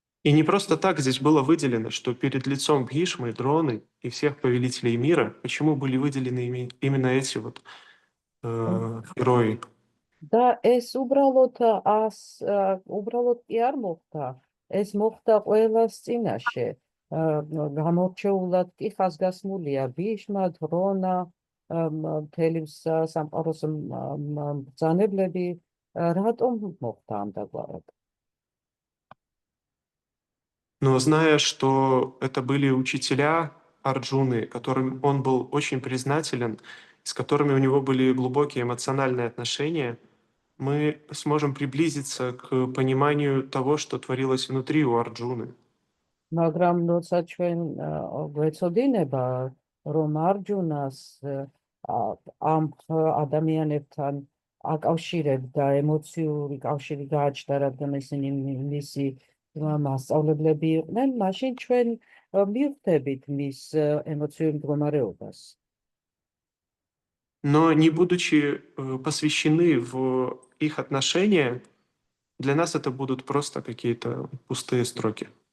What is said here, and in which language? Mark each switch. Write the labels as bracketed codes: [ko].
[ru] И не просто так здесь было выделено, что перед лицом Бхишмы, Дроны и всех повелителей мира, почему были выделены именно эти вот герои. [ka] და ეს უბრალოდ კი არ მოხდა, ეს მოხდა ყველას წინაშე. გამორჩეულად კი ხაზგასმულია ბიშმა, დრონა, მთელი სამყაროს მბრძანებლები, რატომ მოხდა ამდაგვარად? [ru] Но зная, что это были учителя Арджуны, которым он был очень признателен, с которыми у него были глубокие эмоциональные отношения, мы сможем приблизиться к пониманию того, что творилось внутри у Арджуны. [ka] მაგრამ როცა ჩვენ გვეცოდინება, რომ არჯუნას ამ ადამიანებთან აკავშირებდა ემოციური კავშირი გააჩნდა, რადგან ისინი მისი მასწავლებლები იყვნენ, მაშინ ჩვენ მივხვდებით მის ემოციურ მდგომარეობას. [ru] Но не будучи посвящены в их отношения, для нас это будут просто какие-то пустые строки.